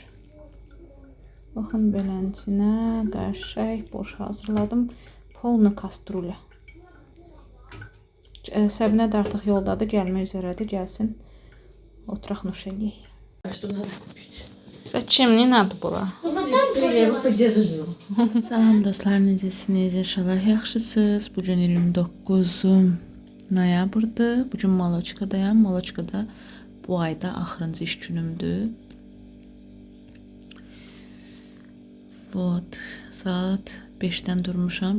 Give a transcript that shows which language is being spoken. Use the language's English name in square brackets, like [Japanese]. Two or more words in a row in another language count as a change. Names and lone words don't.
[Azerbaijani] Baxın, beləncinə qəşəng borş hazırladım. [Russian] Полна кастрюля. [Azerbaijani] Səbinə də artıq yoldadır, gəlmək üzərədir, gəlsin. Oturaq nuş eləyək. Zачем? [Russian] Не надо было. Я его подержу. [Azerbaijani] Salam dostlar, necəsiniz? İnşallah yaxşısınız. Bugün 29 noyabrdır. Bugün Maloçkadayam. Maloçkada bu ayda axırıncı iş günümdür. Saat 5-dən durmuşam.